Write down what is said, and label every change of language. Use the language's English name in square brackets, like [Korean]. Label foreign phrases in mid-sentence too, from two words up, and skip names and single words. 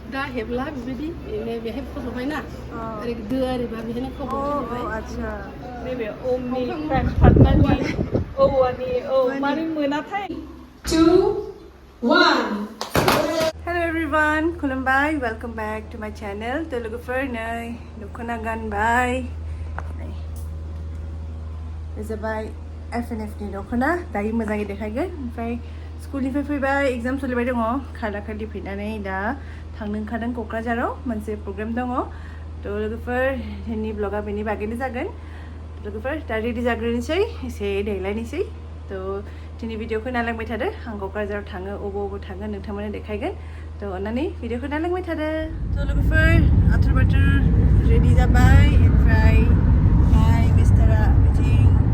[Bodo] मुसुखा हेबला बेबायदि बेहाय फज'बाय ना ओरै दो आरोबा बेहायनो खब'बाय आच्छा नैबे ओमनि प्राइम पार्टनारनि औवानि मारै मोनाथाय 2 1 [English] Hello everyone, [Bodo] खुलुमबाय, [English] welcome back to my channel. [Bodo] तो लोगोफोर नै दख'ना गानबाय नै बे जाबाय FNF नि दख'ना दायो मोजाङै देखायगोन ओमफ्राय स्कुलनिफ्राय फैबाय एग्जाम सोलिबाय दङ खारला खारलि फैनानै दा थांनो ओंखारदों क'क्राझाराव मोनसे प्रग्राम दङ तो लोगोफोर दिनैनि ब्लगा बेनि बागैनो जागोन लोगोफोर दा रेडि जाग्रोनोसै एसे देलायनोसै तो दिनै भिडिअखौ नायलांबाय थादो आं क'क्राझाराव थाङो अबाव थाङो नोंथांमोननो देखायगोन तो अन्नानै भिडिअखौ नायलांबाय थादो तो लोगोफोर आथुर बाथुर रेडि जाबाय ओमफ्राय हाय मिस्टारा बिथिं